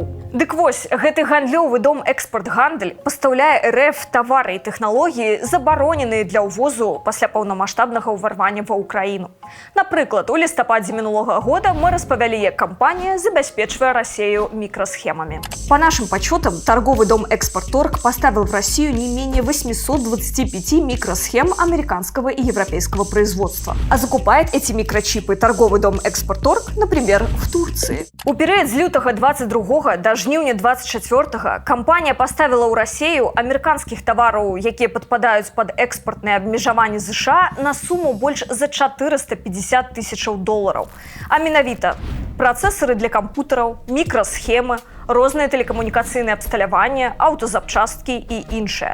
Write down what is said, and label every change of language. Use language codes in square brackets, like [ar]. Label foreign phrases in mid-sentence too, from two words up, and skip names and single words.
[be] Дык вось, гэты гандлёвы дом «Экспортгандаль» пастаўляе РФ тавары і тэхналогіі, забароненыя для ўвозу пасля паўнамаштабнага ўварвання ва ўкраіну. Напрыклад, у лістападзе мінулага года мы распавялі, як кампанія забяспечвае Расію мікрасхемамі. [ru] По нашим подсчетам, торговый дом «Экспорторг» поставил в Россию не менее 825 микросхем американского и европейского производства. А закупает эти микрочипы торговый дом «Экспорторг», например, в Турции. [be] У перыяд з лютага 22 до жніўня 24 кампанія поставила ў Расію амерыканскіх тавараў, якія падпадаюць пад экспартныя абмежаванні США, на суму больш за 450 тысячаў долараў. А менавіта працэсары для кампутараў, мікрасхемы, розныя тэлекамунікацыйныя абсталяванні, аўтазапчасткі і іншае.